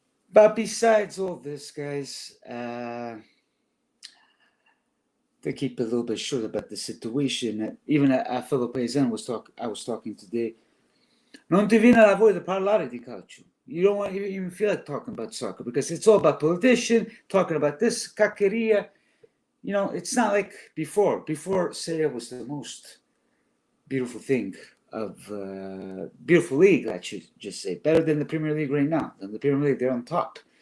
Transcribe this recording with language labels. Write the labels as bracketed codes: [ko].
[en] But besides all this, guys, to keep a little bit short about the situation, even a fellow paisan I was talking today. [it] Non ti viene la voglia di parlare di calcio. [en] You don't even feel like talking about soccer because it's all about politician, talking about this caccheria. It's not like before. Before, Serie A was the most beautiful thing of beautiful league, I should just say. Better than the Premier League right now. Than the Premier League, they're on top.